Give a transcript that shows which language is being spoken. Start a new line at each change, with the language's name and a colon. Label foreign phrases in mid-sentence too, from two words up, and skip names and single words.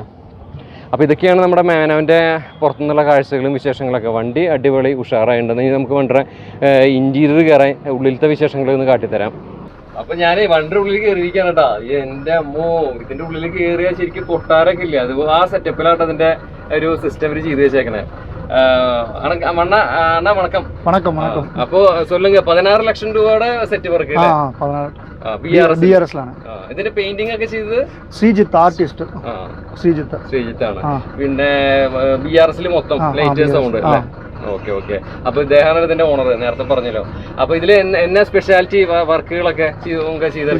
Malayalam: അപ്പോൾ ഇതൊക്കെയാണ് നമ്മുടെ മാനോൻ്റെ പുറത്തുനിന്നുള്ള കാഴ്ചകളും വിശേഷങ്ങളൊക്കെ. വണ്ടി അടിപൊളി ഉഷാറായിട്ടുണ്ടെങ്കിൽ നമുക്ക് വണ്ടിയുടെ ഇൻറ്റീരിയർ കയറാൻ ഉള്ളിലത്തെ വിശേഷങ്ങളൊന്ന് കാട്ടിത്തരാം. അപ്പോൾ ഞാൻ വണ്ടിയുടെ ഉള്ളിൽ കയറിയിരിക്കുകയാണ് കേട്ടോ. എൻ്റെ അമ്മോ, ഇതിൻ്റെ ഉള്ളിൽ കയറിയാൽ ശരിക്കും കൊട്ടാരൊക്കെ ഇല്ല. അത് ആ സെറ്റപ്പിലാണ് അതിൻ്റെ ഒരു സിസ്റ്റം അവർ ചെയ്ത് വെച്ചേക്കണേ.
Tamil: வணக்கம். அப்போ சொல்லுங்க
Malayalam: 16 ലക്ഷം രൂപയുടെ
English: set work
Malayalam: ഇതിന്റെ പെയിന്റിംഗ് ഒക്കെ ചെയ്തത് ശ്രീജിത്ത് ആർട്ടിസ്റ്റ്. ശ്രീജിത്താണ്. പിന്നെ BRS മൊത്തം
English: light sound
Malayalam: അല്ലേ? ഓക്കെ. അപ്പൊ ഇദ്ദേഹമാണ് ഇതിന്റെ ഓണർ, നേരത്തെ പറഞ്ഞല്ലോ. അപ്പൊ ഇതില് എന്നാ
English: speciality works
Malayalam: ചെയ്തത്?